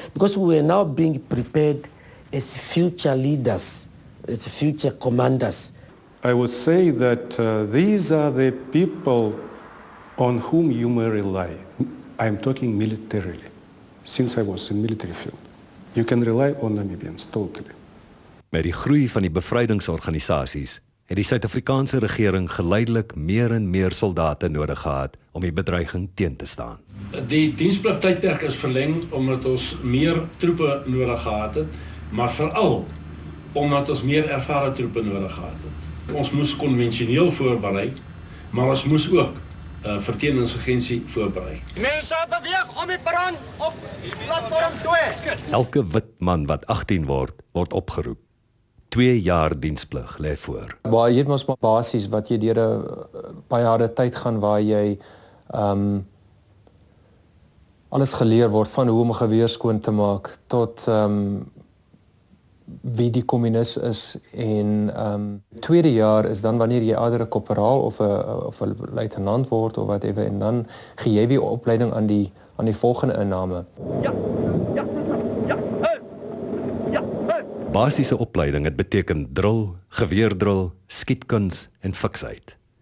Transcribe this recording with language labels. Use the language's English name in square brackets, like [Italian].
[English] Because we were now being prepared as future leaders, as future commanders. I would say that these are the people on whom you may rely. I'm talking militarily, since I was in military field. You can rely on Namibians, totally. [Afrikaans] Met die groei van die bevrydingsorganisasies het die Suid-Afrikaanse regering geleidelik meer en meer soldate nodig gehad om die bedreiging teen te staan. Die dienspligtydperk is verleng omdat ons meer troepe nodig gehad het, maar veral omdat ons meer ervare troepe nodig gehad het. Ons moes konvensioneel voorberei, maar ons moes ook verteenwoordigingsagensie voorberei. Mense beweeg om die perron op platform 2. Elke wit man wat 18 word opgeroep. 2 jaar diensplig lê voor. Maar jy het mos maar basies wat jy deur 'n baie harde tyd gaan waar jy alles geleer word van hoe om 'n geweer skoon te maak tot wie die kommunis is en tweede jaar is dan wanneer jy ouer 'n korporaal of 'n luitenant word of whatever en dan gee jy weer opleiding aan die volgende inname. Basiese opleiding het beteken drill, geweerdrill, skietkuns en fiksheid.